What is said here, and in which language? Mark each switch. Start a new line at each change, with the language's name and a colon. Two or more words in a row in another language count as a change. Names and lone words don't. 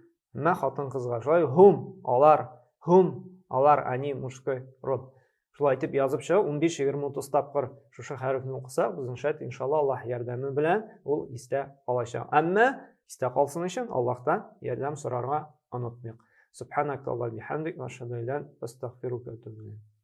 Tatar: Әмма хатын-кызга шулай алар,
Russian: они мужской род.
Tatar: Шулай әйтеп язып чыга, 15-20-30 тапкыр шушы хәрефне укысак, безнеңчә иншалла Аллаһ ярдәме белән ул истә калачак. Әмма истә калсын өчен Аллаһтан ярдәм сорарга онытмыйк.
Arabic: سبحانك اللهم وبحمدك، وأشهد أن لا إله إلا أنت، أستغفرك وأتوب إليك.